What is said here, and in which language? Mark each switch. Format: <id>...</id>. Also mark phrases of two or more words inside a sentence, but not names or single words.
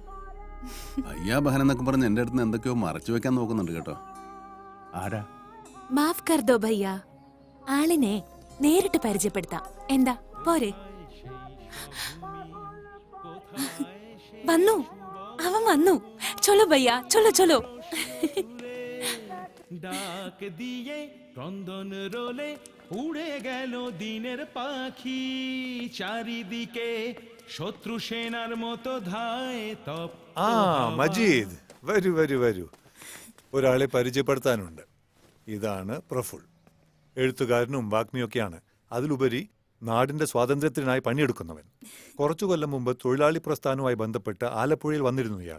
<ml>അയ്യാ ബഹൻ എന്നൊക്കെ പറഞ്ഞ് എന്റെ അടുത്ത് എന്തൊക്കെയോ മറച്ചു വെക്കാൻ നോക്കുന്നുണ്ട് കേട്ടോ. ആരാ?</ml> <hi>माफ़ कर दो भैया,</hi> <ml>ആളിനെ നേരിട്ട് പരിചയപ്പെടുത്താം. എന്താ പോരെ? വന്നു, അവൻ വന്നു.</ml> <hi>चलो भैया, चलो चलो.</hi> <bn>ডাক দিয়ে ক্রন্দন রোলে উড়ে গেল দিনের পাখি, চারিদিকে শত্রু সেনার মতো ধায় তপ.</bn> <ml>ആ മജീദ്, വരൂ വരൂ വരൂ. ഒരാളെ പരിചയപ്പെടുത്താനുണ്ട്. ഇതാണ് പ്രഫുൽ. എഴുത്തുകാരനും വാഗ്മിയൊക്കെയാണ്. അതിലുപരി നാടിന്റെ സ്വാതന്ത്ര്യത്തിനായി പണിയെടുക്കുന്നവൻ. കുറച്ചു കൊല്ലം മുമ്പ് തൊഴിലാളി പ്രസ്ഥാനവുമായി ബന്ധപ്പെട്ട് ആലപ്പുഴയിൽ വന്നിരുന്നു ഇയാൾ.</ml>